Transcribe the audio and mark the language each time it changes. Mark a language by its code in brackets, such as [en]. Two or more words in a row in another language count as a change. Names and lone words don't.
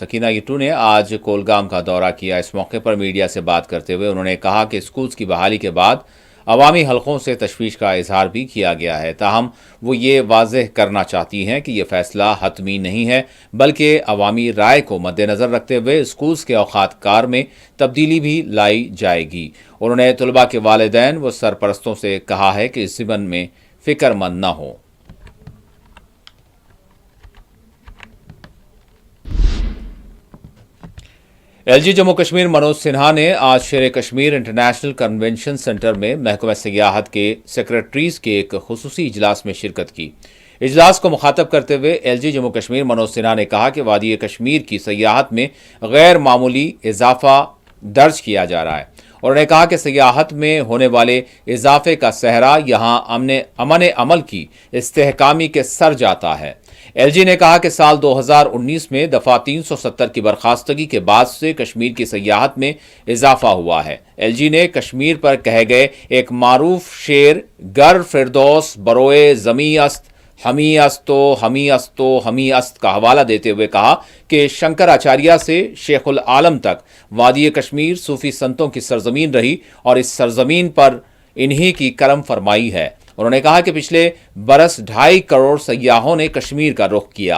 [ur] سکینہ یٹو نے آج کولگام کا دورہ کیا. اس موقع پر میڈیا سے بات کرتے ہوئے انہوں نے کہا کہ اسکولز کی بحالی کے بعد عوامی حلقوں سے تشویش کا اظہار بھی کیا گیا ہے, تاہم وہ یہ واضح کرنا چاہتی ہیں کہ یہ فیصلہ حتمی نہیں ہے, بلکہ عوامی رائے کو مد نظر رکھتے ہوئے اسکولز کے اوقات کار میں تبدیلی بھی لائی جائے گی. انہوں نے طلباء کے والدین و سرپرستوں سے کہا ہے کہ اس ضمن میں فکر مند نہ ہو. ایل جی جموں کشمیر منوج سنہا نے آج شیر کشمیر انٹرنیشنل کنونشن سینٹر میں محکمہ سیاحت کے سیکریٹریز کے ایک خصوصی اجلاس میں شرکت کی. اجلاس کو مخاطب کرتے ہوئے ایل جی جموں کشمیر منوج سنہا نے کہا کہ وادی کشمیر کی سیاحت میں غیر معمولی اضافہ درج کیا جا رہا ہے. انہوں نے کہا کہ سیاحت میں ہونے والے اضافے کا صحرا یہاں امن عمل کی استحکامی کے سر جاتا ہے. ایل جی نے کہا کہ سال 2019 میں دفعہ 370 کی برخاستگی کے بعد سے کشمیر کی سیاحت میں اضافہ ہوا ہے. ایل جی نے کشمیر پر کہے گئے ایک معروف شعر [fa] گر فردوس بروئے زمی است ہمی استو ہمی استو ہمی است [ur] کا حوالہ دیتے ہوئے کہا کہ شنکر آچاریہ سے شیخ العالم تک وادی کشمیر صوفی سنتوں کی سرزمین رہی اور اس سرزمین پر انہی کی کرم فرمائی ہے. انہوں نے کہا کہ پچھلے برس 2.5 کروڑ سیاحوں نے کشمیر کا رخ کیا.